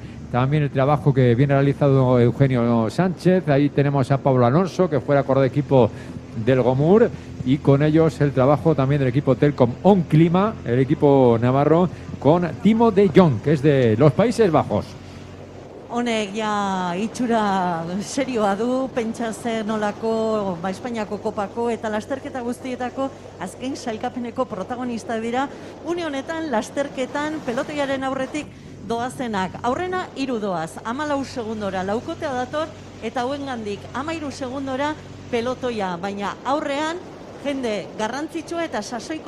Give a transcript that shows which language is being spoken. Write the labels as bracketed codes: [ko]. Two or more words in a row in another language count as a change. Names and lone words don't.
[es] También el trabajo que viene realizado Eugenio Sánchez. Ahí tenemos a Pablo Alonso, que fuera corredor de equipo del Gomur, y con ellos el trabajo también del equipo Telkom On Clima, el equipo navarro, con Timo de Jong, que es de los Países Bajos. [eu] Honek ja itxura serioa du, pentsa zer nolako Espainiako kopako eta lasterketa guztietako azken sailkapeneko protagonista dira. Une honetan lasterketan pelotoiaren aurretik doazenak. Aurrena 3 doaz, 14 segundora laukotea dator, eta hauengandik 13 segundora pelotoia, baina aurrean jende garrantzitsua eta sasoiko